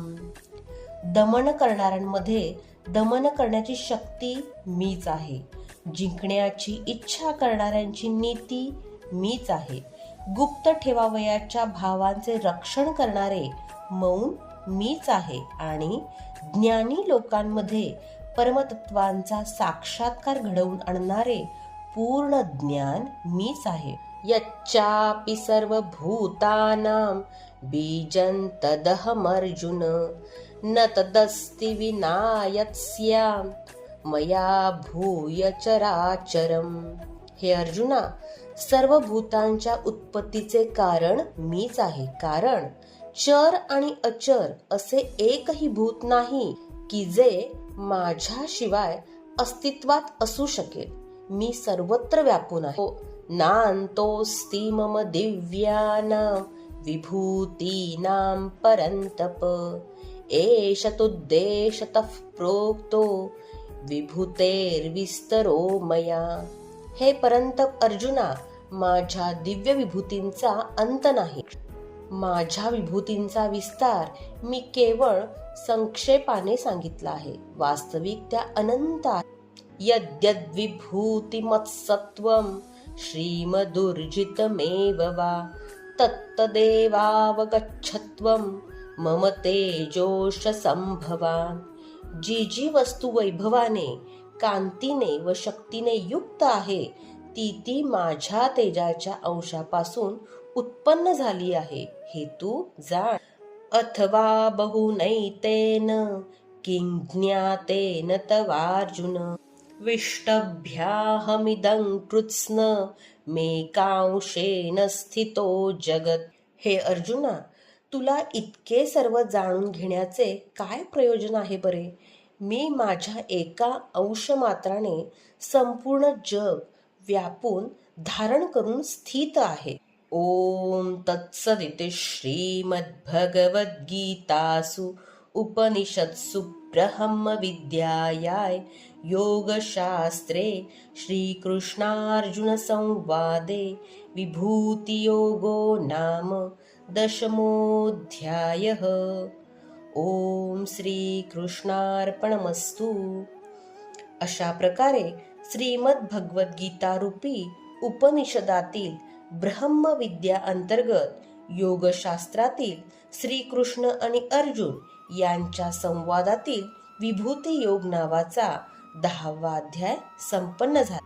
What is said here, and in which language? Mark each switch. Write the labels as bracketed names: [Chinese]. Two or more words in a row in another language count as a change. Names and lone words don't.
[Marathi] दमन करणाऱ्यांमध्ये दमन करण्याची शक्ती मीच आहे. जिंकण्याची इच्छा करणाऱ्यांची नीती मीच आहे. गुप्त ठेवावयाच्या भावांचे रक्षण करणारे मौन मीच आहे आणि ज्ञानी लोकांमध्ये परमतत्वांचा साक्षात्कार घडवून आणणारे पूर्ण ज्ञान मीच आहे. [Sanskrit] यच्चापि सर्वभूतानां बीजं तदहमर्जुन न तदस्ति विना यत्स्याम् मया भूय चराचरम्. [Marathi] हे अर्जुना, सर्व भूतांच्या उत्पत्तीचे कारण मीच आहे. कारण चर आणि अचर असे एकही भूत नाही की जे माझ्याशिवाय अस्तित्वात असू शकेल. मी सर्वत्र व्यापून आहे. [Sanskrit] नान्तोऽस्ति मम दिव्यानां विभूतीनां परन्तप एष तुद्देशतः प्रोक्तो विभूतेर्विस्तरो मया. [Marathi] हे परंतप अर्जुना, माझ्या दिव्य विभूतींचा अंत नाही. माझ्या विभूतींचा विस्तार मी केवळ संक्षेपाने सांगितला आहे. वास्तविक त्या अनंत आहे. [Sanskrit] यद्यद्विभूतिमत्सत्वं श्रीमदुर्जितमेव वा तत्तदेवावगच्छत्वं मम तेजोश संभवा. [Marathi] जी जी वस्तू वैभवाने, कांतीने व शक्तीने युक्त आहे ती माझ्या तेजाच्या अंशापासून उत्पन्न झाली आहे, हे तू जाण. [Sanskrit] अथवा बहुनैतेन किं ज्ञातेन तवार्जुन विष्टभ्याहमिदं कृत्स्न मे कांशेन स्थितो जगत. [Marathi] हे अर्जुना, तुला इतके सर्व जाणून घेण्याचे काय प्रयोजन आहे बरे? मी माझ्या एका अंशमात्राने संपूर्ण जग व्यापून धारण करून स्थित आहे. [Sanskrit] ओम तत्सदिति श्रीमद्भगवद्गीतासु उपनिषत्सु ब्रह्मविद्यायां योगशास्त्रे श्रीकृष्णार्जुनसंवादे विभूतियोगो नाम 10मोऽध्यायः. ओम श्रीकृष्णार्पणमस्तु. [Marathi] अशा प्रकारे श्रीमद्भगवद्गीता रूपी उपनिषदातील ब्रह्मविद्या अंतर्गत योगशास्त्रातील श्रीकृष्ण आणि अर्जुन यांच्या संवादातील विभूती योग नावाचा 10वा अध्याय संपन्न झाला.